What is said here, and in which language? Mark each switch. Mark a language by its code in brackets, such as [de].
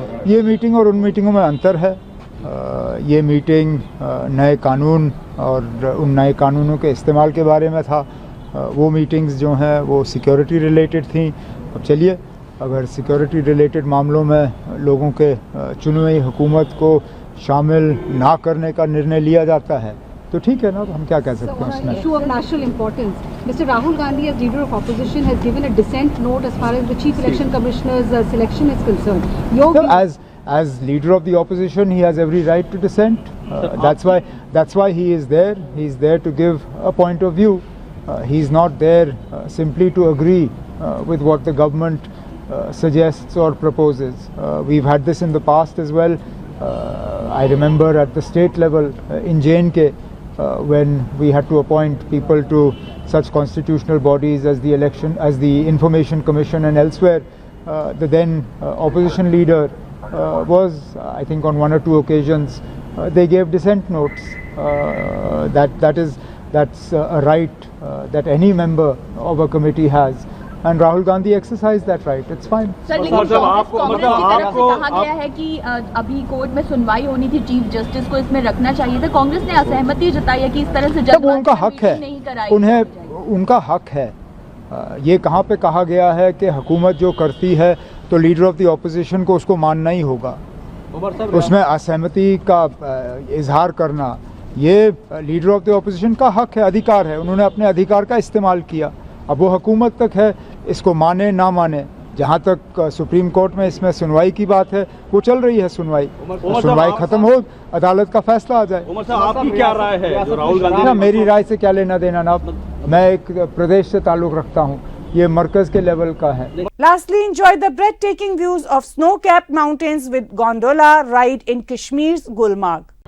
[hi] ये मीटिंग और उन मीटिंगों में अंतर है। ये मीटिंग नए कानून और उन नए कानूनों के इस्तेमाल के बारे में था, वो मीटिंग्स जो हैं वो सिक्योरिटी रिलेटेड थी। अब चलिए, अगर सिक्योरिटी रिलेटेड मामलों में लोगों के चुनी हुई हुकूमत को शामिल ना करने का निर्णय लिया जाता है तो ठीक है ना, हम क्या कह सकते हैं उसमें। [en] Issue of national importance. Mr. Rahul Gandhi, as leader of opposition, has given a dissent note as far as the Chief Election Commissioner's selection is concerned. As leader of the opposition, he has every right to dissent. That's why he is there. He is there to give a point of view. He is not there simply to agree with what the government suggests or proposes. We've had this in the past as well. I remember at the state level in J&K, when we had to appoint people to such constitutional bodies as the Information Commission and elsewhere, the then opposition leader was, I think on 1 or 2 occasions, they gave dissent notes. That's a right that any member of a committee has. And Rahul Gandhi exercised that right. It's fine. [hi] Sir, लेकिन कांग्रेस की तरफ से कहा गया है कि अभी court में सुनवाई होनी थी, चीफ जस्टिस को इसमें रखना चाहिए था। कांग्रेस ने असहमति जताई है कि इस तरह से जब उनका हक है, उनका हक है। ये कहाँ पे कहा गया है कि हुकूमत जो करती है तो लीडर ऑफ द ऑपोजिशन को उसको मानना ही होगा, उसमें असहमति का इजहार करना ये लीडर ऑफ द ऑपोजिशन का हक है, अधिकार है। उन्होंने अपने अधिकार का इस्तेमाल किया। अब वो हुकूमत तक है, इसको माने ना माने। जहाँ तक सुप्रीम कोर्ट में इसमें सुनवाई की बात है, वो चल रही है सुनवाई खत्म हो, अदालत का फैसला आ जाए। उमर साहब, आपकी क्या राय है जो राहुल गांधी? ना, मेरी राय से क्या लेना देना ना, मैं एक प्रदेश से ताल्लुक़ रखता हूँ, ये मरकज के लेवल का है। [en] Lastly, enjoy the breathtaking views of snow-capped mountains with gondola ride in Kashmir's Gulmarg.